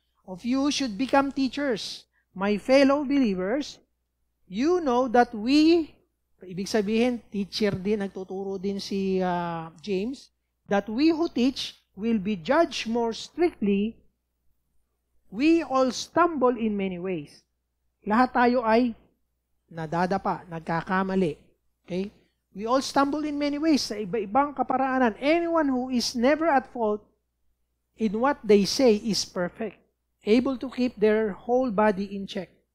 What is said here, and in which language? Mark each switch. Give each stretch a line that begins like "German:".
English: Of you should become teachers. My fellow believers, you know that we,
Filipino: ibig sabihin, teacher din, nagtuturo din si James,
English: that we who teach will be judged more strictly. We all stumble in many ways.
Filipino: Lahat tayo ay nadadapa, nagkakamali.
English: Okay? We all stumble in many ways
Filipino: sa iba-ibang kaparaanan.
English: Anyone who is never at fault in what they say is perfect, able to keep their whole body in check.